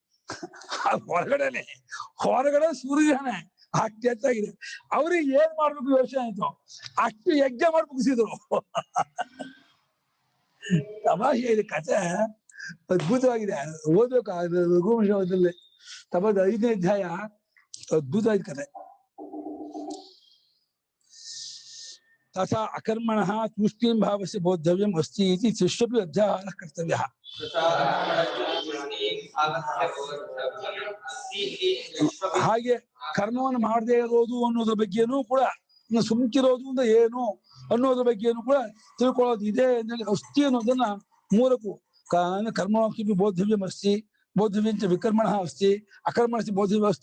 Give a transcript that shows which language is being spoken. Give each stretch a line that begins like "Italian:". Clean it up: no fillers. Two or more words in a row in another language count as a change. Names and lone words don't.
Kannada: ಹೊರಗಡೆ ಸೂರ್ಯನೇ ಅಷ್ಟು ಎತ್ತಾಗಿದೆ. ಅವ್ರಿಗೆ ಏನ್ ಮಾಡ್ಬೇಕು ಯೋಚನೆ ಆಯ್ತು, ಅಷ್ಟು ಯಜ್ಞ ಮಾಡಿ ಮುಗಿಸಿದ್ರು. ತಮಾಷೆ ಇದೆ ಕಥೆ, ಅದ್ಭುತವಾಗಿದೆ, ಓದ್ಬೇಕು ರಘುವಂಶದಲ್ಲಿ. ತಪದ 5ನೇ ಅಧ್ಯಾಯ ಅದ್ಭುತವಾದ ಕಥೆ.
Sanskrit: ತಥಾ ಅಕರ್ಮಣಃ ತೂಷ್ಣೀಂ ಭಾವಸ್ಯ ಬೋದ್ಧವ್ಯಂ ಅಸ್ತಿ ಇತಿ ಶಿಷ್ಯಪಿ ಅಧ್ಯಾಹಾರಃ ಕರ್ತವ್ಯಃ.
Kannada: ಹಾಗೆ ಕರ್ಮವನ್ನು ಮಾಡದೇ ಇರೋದು ಅನ್ನೋದ್ರ ಬಗ್ಗೆನೂ ಕೂಡ, ಇನ್ನು ಸುಮ್ಕಿರೋದು ಅಂತ ಏನು ಅನ್ನೋದ್ರ ಬಗ್ಗೆನೂ ಕೂಡ ತಿಳ್ಕೊಳ್ಳೋದು ಇದೆ.
Sanskrit: ಅಸ್ಥಿ
Kannada: ಅನ್ನೋದನ್ನ ಮೂಲಕು
Sanskrit: ಕರ್ಮಣಿ ಬೋದ್ಧವ್ಯಂ ಅಸ್ತಿ, ಬೋದ್ಧವ್ಯಂಚ ವಿಕರ್ಮಣಃ ಅಸ್ತಿ, ಅಕರ್ಮಣಸಿ ಬೋದ್ಧವ್ಯ ಅಸ್ತಿ.